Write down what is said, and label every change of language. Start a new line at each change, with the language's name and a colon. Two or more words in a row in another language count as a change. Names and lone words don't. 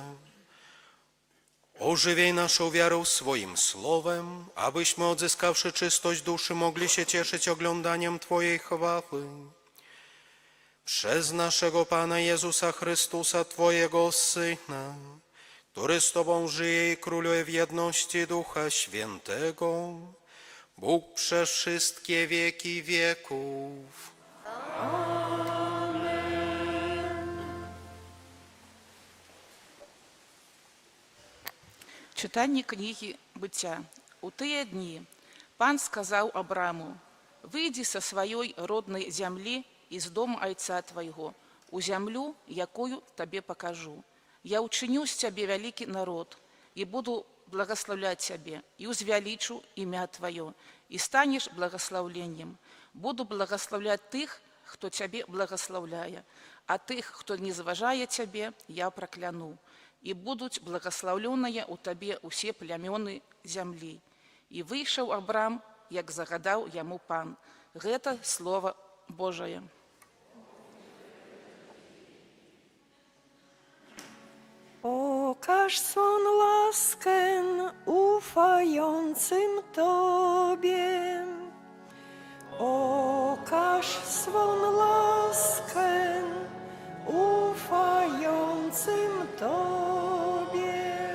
Polish: Ożywiej naszą wiarę swoim słowem, abyśmy odzyskawszy czystość duszy mogli się cieszyć oglądaniem Twojej chwały. Przez naszego Pana Jezusa Chrystusa, Twojego Syna, który z Tobą żyje i króluje w jedności Ducha Świętego, Bóg przez wszystkie wieki wieków.
Ukrainian: Читання книги «Быття».
Belarusian: У тыя дні Пан сказаў Абраму: «Выйдзі са сваёй роднай зямлі і з дому айца твайго, у зямлю, якую табе пакажу. Я учиню з цябе вялікі народ, і буду благословлять цябе, і узвялічу імя твоё, і станеш благословленнем. Буду благословлять тых, хто цябе благословляе, а тых, хто не зважае цябе, я пракляну. І будуць благословленыя ў табе ўсе плямёны зямлі. І выйшаў Абрам, як загадаў яму пан. Гэта слово Божае.
Polish: Okaż swą laskę ufającym Tobie. Okaż swą laskę ufającym Tobie.